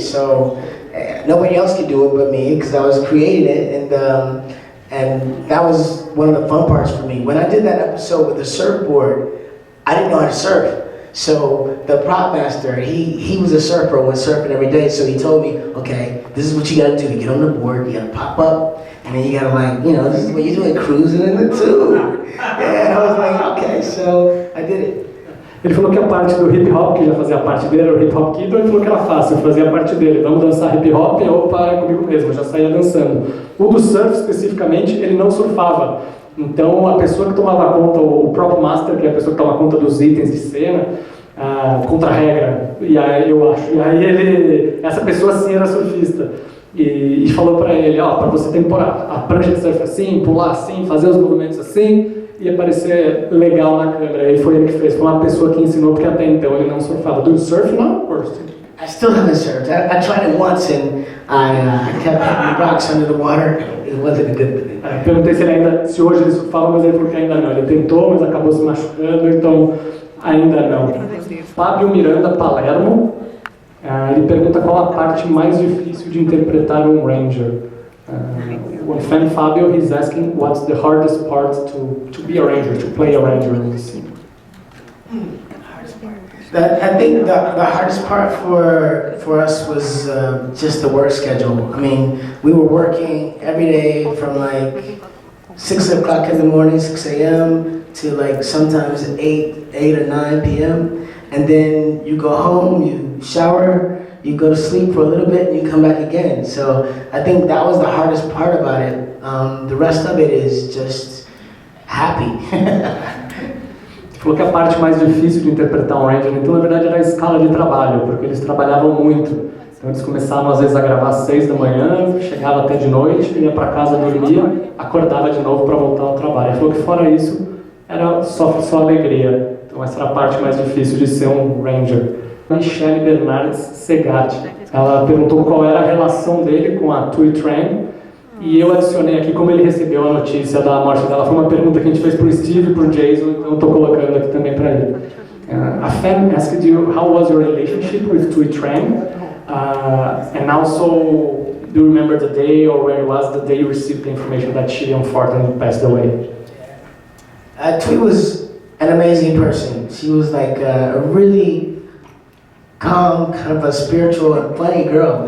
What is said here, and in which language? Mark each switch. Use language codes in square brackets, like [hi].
[en] So nobody else could do it but me because I was creating it, and that was one of the fun parts for me. When I did that episode with the surfboard, I didn't know how to surf. So the prop master, he was a surfer, went surfing every day. So he told me, okay, this is what you gotta do. You get on the board, you gotta pop up, and then you gotta this is what you're doing, cruising in the tube. And I was like, okay, so I did it. [pt] Ele falou que a parte do hip hop, que já fazia parte dele, era o hip hop kido, ele falou que era fácil, fazia parte dele. Vamos dançar hip hop, opa, é comigo mesmo, já saía dançando. O do surf, especificamente, ele não surfava. Então, a pessoa que tomava conta, o prop master, que é a pessoa que toma conta dos itens de cena, contra a regra, e aí eu acho. E aí essa pessoa sim era surfista. E falou pra ele, ó, pra você temporar a prancha de surf assim, pular assim, fazer os movimentos assim, ia parecer legal na câmera. E foi ele que fez, foi uma pessoa que ensinou, porque até então ele não surfava. [en] Do you surf now? I still haven't surfed. I tried it once and I kept hitting rocks under the water. It wasn't a good thing. [pt] Perguntei se hoje ele surfava, mas ele falou que ainda não. Ele tentou, mas acabou se machucando, então ainda não. Fábio Miranda Palermo, ele pergunta qual a parte mais difícil de interpretar um Ranger. [en] When fan Fabio, he's asking what's the hardest part to be a Ranger, to play a Ranger in the scene. I think the hardest part for us was just the work schedule. I mean, we were working every day from like 6 o'clock in the morning, 6 a.m. to like sometimes 8 or 9 p.m. And then you go home, you shower, you go to sleep for a little bit, and you come back again. So I think that was the hardest part about it. The rest of it is just happy. [pt] Falou que a parte mais difícil de interpretar um Ranger, então, na verdade, era a escala de trabalho, porque eles trabalhavam muito. Então, eles começavam, às vezes, a gravar às 6 da manhã, chegava até de noite, ia para casa, dormia, acordava de novo para voltar ao trabalho. Ele falou que, fora isso, era só alegria. Então, essa era a parte mais difícil de ser um Ranger. Michelle Bernardes Segatti, ela perguntou qual era a relação dele com a Tui Trang, e eu adicionei aqui como ele recebeu a notícia da morte dela. Foi uma pergunta que a gente fez para o Steve e para o Jason, então estou colocando aqui também para ele. [en] A fan asked you how was your relationship with Tui Trang, and also do you remember the day or where it was the day you received the information that she unfortunately passed away? Tui was an amazing person. She was like a really calm, kind of a spiritual and funny girl.